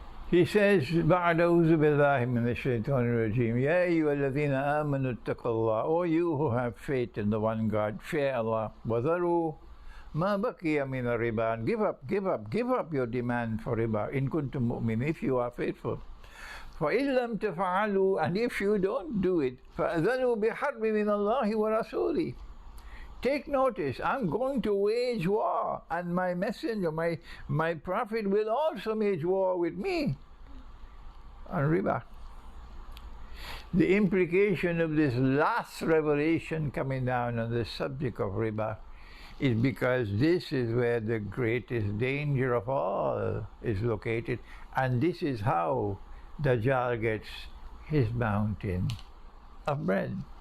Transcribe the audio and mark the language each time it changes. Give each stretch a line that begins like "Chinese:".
English: He says,
Arabic: بعد أعوذ بالله من الشيطان الرجيم يا أيها الذين آمنوا اتقوا الله.
English: O you who have faith in the one God, fear Allah.
Arabic: وذروا ما بقي من الربا.
English: And give up your demand for riba.
Arabic: إن كنتم مؤمنين,
English: if you are faithful.
Arabic: فإن لم تفعلوا,
English: and if you don't do it,
Arabic: فأذنوا بحرب من الله ورسوله.
English: Take notice, I'm going to wage war, and my messenger, my prophet will also wage war with me on riba. The implication of this last revelation coming down on the subject of riba is because this is where the greatest danger of all is located, and this is how Dajjal gets his mountain of bread.